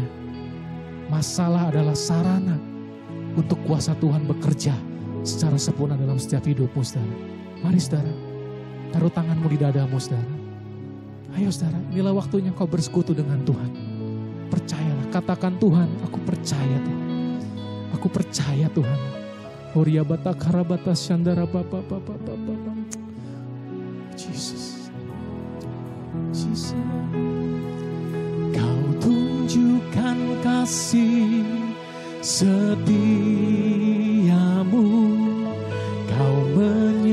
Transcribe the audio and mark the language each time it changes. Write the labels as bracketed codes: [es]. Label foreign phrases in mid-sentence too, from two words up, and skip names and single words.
[id] Masalah adalah sarana untuk kuasa Tuhan bekerja secara sempurna dalam setiap hidupmu saudara. Mari saudara, taruh tanganmu di dadamu saudara. Ayo saudara, inilah waktunya kau bersekutu dengan Tuhan. Percayalah, katakan Tuhan, aku percaya Tuhan. Aku percaya Tuhan. Horia bata karabata syandara bapa. Jesus. Jesus. Kau tunjukkan kasih setiamu, Kau